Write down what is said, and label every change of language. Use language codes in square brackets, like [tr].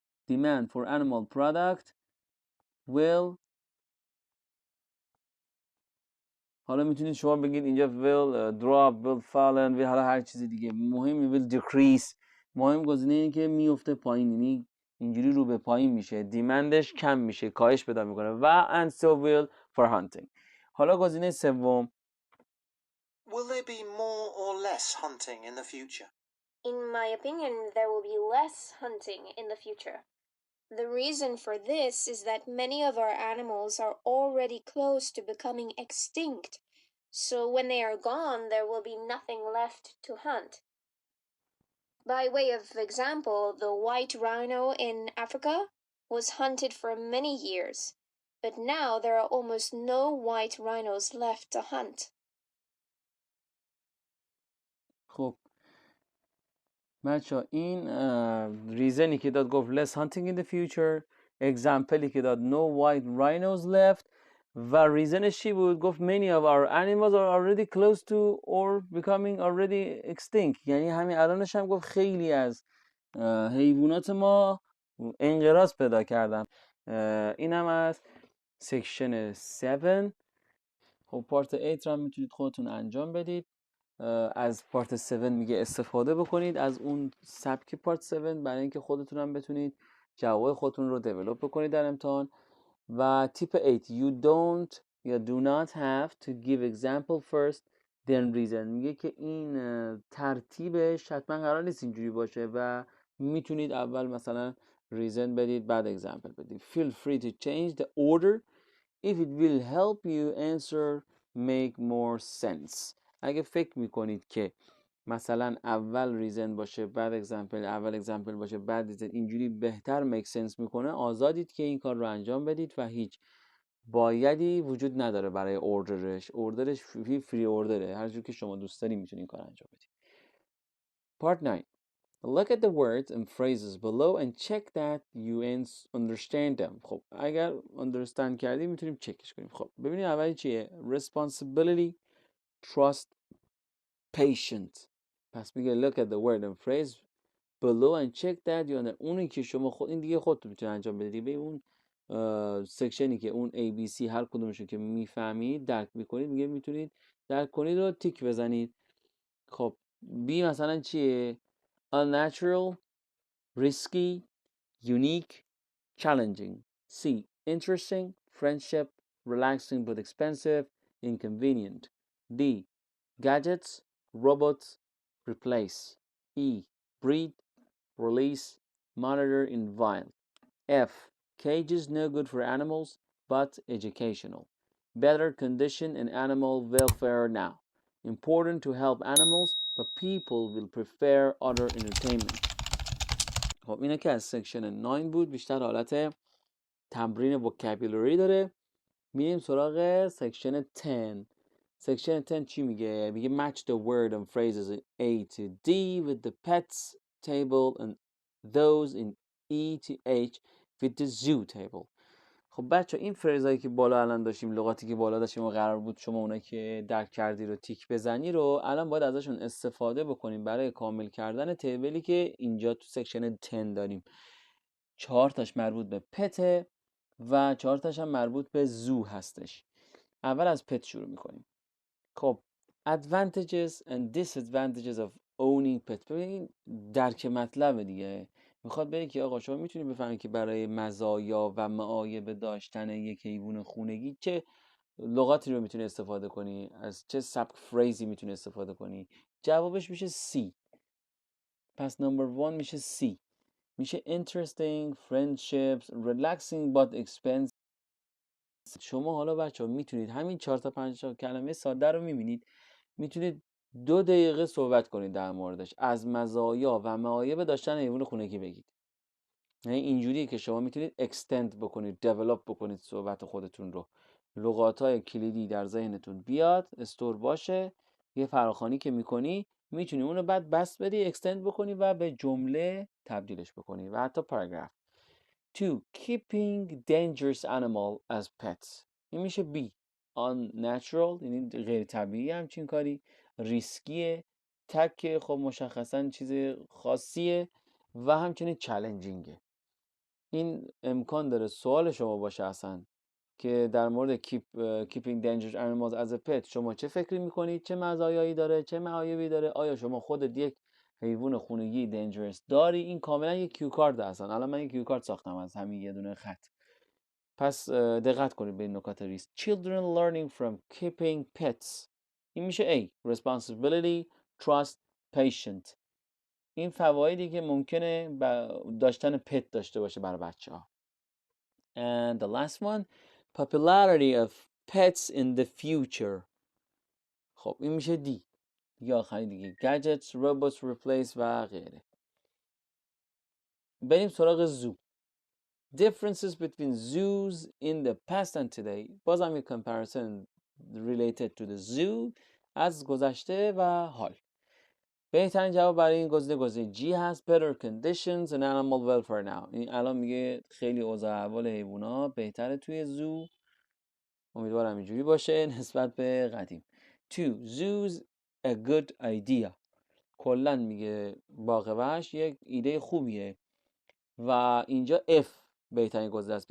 [en] demand for animal product will، [fa] حالا میتونید شما بگید اینجا [en] will drop will fallen will [fa] حالا هر چیز دیگه، مهم [en] will decrease. [fa] مهم گزینه اینه که میفته پایین، یعنی اینجوری رو به پایین میشه، دیمندش کم میشه، کاهش پیدا میکنه. [en] و and so will for hunting. [fa] حالا گزینه سوم [en] Will there be more or less hunting in the future? In my opinion, there will be less hunting in the future. The reason for this is that many of our animals are already close to becoming extinct, so when they are gone, there will be nothing left to hunt. By way of example, the white rhino in Africa was hunted for many years, but now there are almost no white rhinos left to hunt. [fa] خب بچه این ریزنی که داد گفت [en] less hunting in the future، [fa] اگزمپلی که داد [en] no white rhinos left، [fa] و ریزنش چی بود؟ گفت [en] many of our animals are already close to or becoming already extinct، [fa] یعنی همین الانش هم گفت خیلی از حیوانات ما انقراض پیدا کردن. این هم از سکشن 7. خب پارت 8 رو هم میتونید خودتون انجام بدید. از پارت 7 میگه استفاده بکنید از اون سبک پارت 7 برای اینکه خودتون هم بتونید جواب خودتون رو دیولپ بکنید در امتحان. و تیپ 8 [en] you don't [fa] یا [en] do not have to give example first then reason، [fa] میگه که این ترتیبش حتما قرار نیست اینجوری باشه و میتونید اول مثلا reason بدید بعد example بدید. [en] feel free to change the order if it will help you answer make more sense. [fa] اگه فکر میکنید که مثلا اول ریزن باشه بعد اگزمپل، اول اگزمپل باشه بعد ریزن، اینجوری بهتر میک سنس میکنه، آزادید که این کار رو انجام بدید و هیچ بایدی وجود نداره برای اوردرش فری اوردره، هر جور که شما دوست دارید میتونید این کار انجام بدید. [en] Part 9. Look at the words and phrases below and check that you understand them. [fa] خب اگر understand کردیم میتونیم چکش کنیم. خب ببینید اولی چیه؟ [en] Responsibility, trust, patient. [fa] پس میگه [en] look at the word and phrase below and check that you understand. [fa] اونی که شما خود این دیگه خودتون میتونید انجام بدید. به اون سکشنی که اون ABC هر کدومشون که میفهمید درک میکنید میگه میتونید درک کنید رو تیک بزنید. خب B مثلا چیه؟ [en] Unnatural, risky, unique, challenging. C. Interesting, friendship, relaxing but expensive, inconvenient. D. Gadgets, robots, replace. E. Breed, release, monitor, invite. F. Cages no good for animals but educational. Better condition and animal welfare now. Important to help animals but people will prefer other entertainment. [fa] خب اینه که از سکشن 9 بود، بیشتر حالت تمرین وکابولری داره. میریم سراغ سکشن 10. سکشن 10 چی میگه؟ میگه [en] match the word and phrases in A to D with the pets table and those in E to H with the zoo table. [fa] خب بچه این فریزایی که بالا الان داشتیم، لغاتی که بالا داشتیم و قرار بود شما اونایی که درک کردی رو تیک بزنی رو الان باید ازشون استفاده بکنیم برای کامل کردن تیبلی که اینجا تو سکشن 10 داریم. 4 تاش مربوط به پته و 4 تاش هم مربوط به زو هستش. اول از پت شروع میکنیم. [en] خب advantages and disadvantages of owning pet. [fa] ببین درک مطلب دیگه میخواد بگه که آقا شما میتونی بفهمید که برای مزایا و معایب داشتن یک حیوان خونگی چه لغاتی رو میتونی استفاده کنی، از چه سبک فریزی میتونی استفاده کنی. جوابش میشه C. پس نمبر 1 میشه C. میشه interesting, friendships, relaxing but expensive. شما حالا بچه ها میتونید همین 4 تا 5 تا کلمه ساده رو میبینید، میتونید 2 دقیقه صحبت کنید در موردش، از مزایا و معایب داشتن حیوان خونگی بگید. یعنی اینجوریه که شما میتونید اکستند بکنید، دیولپ بکنید صحبت خودتون رو. لغات‌های کلیدی در ذهنتون بیاد، استور باشه، یه فراخوانی که میکنی میتونی اونو بعد بس بدی، اکستند بکنی و به جمله تبدیلش بکنی و حتی پاراگراف. 2. [en] Keeping dangerous animal as pets. [fa] این میشه B. Unnatural، یعنی غیر طبیعی همچین کاری. ریسکیه، تک خب مشخصا چیز خاصیه و همچنین چالنجینگه. این امکان داره سوال شما باشه اصلا که در مورد [en] keeping dangerous animals as a pet [fa] شما چه فکری میکنید، چه مزایایی داره، چه معایبی داره، آیا شما خودت یک حیوان خونگی دنجرس داری؟ این کاملا یک کیو کارد هستن. الان من یک کیو کارد ساختم از همین یه دونه خط. پس دقت کنید به این نکات ریس. [en] Children learning from keeping pets. [fa] این میشه A. [en] Responsibility, trust, patient. [fa] این فوایدی که ممکنه داشتن پت داشته باشه برای بچه ها. [en] And the last one, popularity of pets in the future. [fa] خب این میشه D. دیگه آخری دیگه [en] gadgets, robots, replace [fa] و غیره. بریم سراغ زو. [en] Differences between zoos in the past and today. [fa] بازم یک [en] comparison related to the zoo [fa] از گذشته و حال. بهترین جواب برای این گزینه G هست. [en] better conditions and animal welfare now. [fa] این الان میگه خیلی اوضاع احوال حیوونا بهتره توی زو. امیدوارم اینجوری باشه نسبت به قدیم. [en] 2. zoos a good idea. [fa] کلا میگه باغ وحش یک ایده خوبیه و اینجا F بهترین گزینه است.